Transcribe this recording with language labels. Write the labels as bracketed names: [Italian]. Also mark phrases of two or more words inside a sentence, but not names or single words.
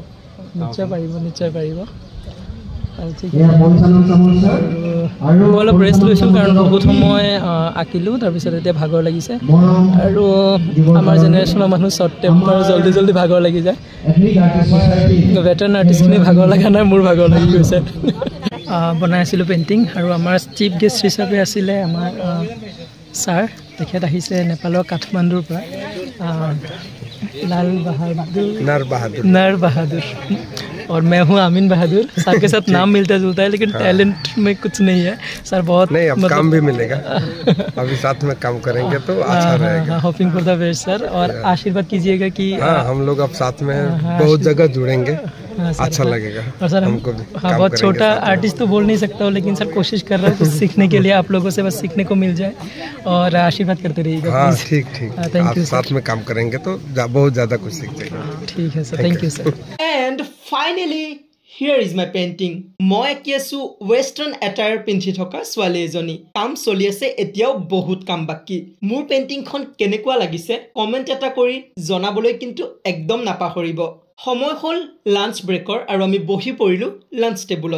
[Assamese] নিশ্চয় পাৰিব আৰু ঠিক আৰু মই অলপ ৰেষ্ট লৈছোঁ কাৰণ বহুত সময় আঁকিলোঁ তাৰপিছত এতিয়া ভাগৰ লাগিছে আৰু আমাৰ জেনেৰেশ্যনৰ মানুহ [English] short temper [Assamese] জল্দি ভাগৰ লাগি যায় ভেটাৰান আৰ্টিষ্টখিনি ভাগৰ লগা নাই মোৰ ভাগৰ লাগি গৈছে বনাই আছিলোঁ পেইণ্টিং আৰু আমাৰ [English] chief guest [Assamese] হিচাপে আছিলে আমাৰ ছাৰ তেখেত আহিছে নেপালৰ কাঠমাণ্ডুৰ পৰা [Hindi] लाल बहादुर नर बहादुर और मैं हूँ आमीन बहादुर। सर के साथ नाम मिलता जुलता है लेकिन टैलेंट में कुछ नहीं है सर। बहुत नहीं, अब काम भी मिलेगा। अभी साथ में काम करेंगे तो अच्छा रहेगा। [English] hoping for the best sir. [Hindi] और आशीर्वाद कीजिएगा कि हम लोग अब साथ में बहुत जगह जुड़ेंगे, अच्छा लगेगा। और सर हमको बहुत छोटा आर्टिस्ट तो बोल नहीं सकता हूँ लेकिन सर कोशिश कर रहा हूँ कुछ सीखने के लिए। आप लोगों से बस सीखने को मिल जाए और आशीर्वाद करते रहिएगा। हाँ ठीक [English] Thank you. [Hindi] साथ में काम करेंगे तो बहुत ज्यादा कुछ सीख जाएंगे। ठीक है सर, [English] thank you [Hindi] सर। [English] And finally, here is my painting. [Assamese] মই আঁকি আছো ৱেষ্টাৰ্ণ এটায়াৰ পিন্ধি থকা ছোৱালী এজনী। কাম চলি আছে, এতিয়াও বহুত কাম বাকী। মোৰ পেইণ্টিংখন কেনেকুৱা লাগিছে কমেণ্ট এটা কৰি জনাবলৈ কিন্তু একদম নাপাহৰিব। সময় হ'ল লাঞ্চ ব্ৰেকৰ আৰু আমি বহি পৰিলোঁ লাঞ্চ টেবুলত।